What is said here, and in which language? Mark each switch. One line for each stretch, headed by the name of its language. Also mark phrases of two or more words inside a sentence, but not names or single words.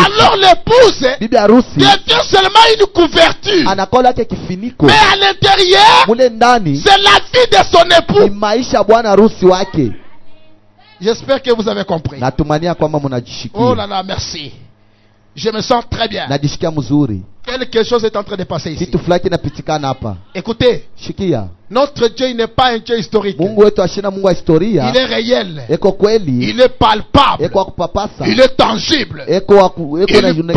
French: Alors l'épouse
Swahili: Bibi harusi
French: devient seulement une couverture.
Swahili: anakola yake kifiniko.
French: Mais à l'intérieur,
Swahili: Mule ndani
French: c'est la vie de son
Swahili: ni
French: époux.
Swahili: maisha ya bwana harusi wake.
French: J'espère que vous avez compris.
Swahili: Natumania kwamba
French: Oh
Swahili: mnajishikia.
French: là là, merci. Je me sens très bien.
Swahili: Najishikia mzuri.
French: Quelque chose est en train de passer ici.
Swahili: Kitu fulani kinapitikana hapa.
French: Écoutez,
Swahili: Shikia.
French: notre Dieu il n'est pas un Dieu historique.
Swahili: Mungu wetu ashina Mungu wa historia.
French: Il est réel.
Swahili: Eko kweli.
French: Il est palpable.
Swahili: Eko wa kupapasa.
French: Il est tangible.
Swahili: Eko
French: Il
Swahili: na